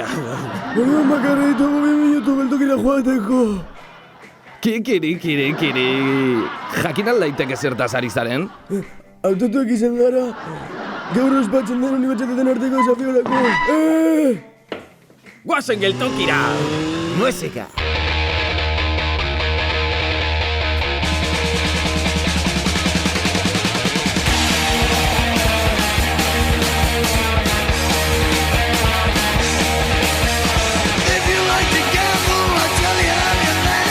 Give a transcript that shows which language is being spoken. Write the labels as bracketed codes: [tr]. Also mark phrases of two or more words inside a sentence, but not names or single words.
[eu] Orduan bakarra ditugu 2 minutu beltokira joateko. Kiri. Jakin aldaiteke zertaz ari zaren? Autotuak izan gara, gaur ospatzen den unibertsitateen arteko desafiorako. Guazen geltokira! Musika! [en] If you like to gamble, I'll tell you I'm your man.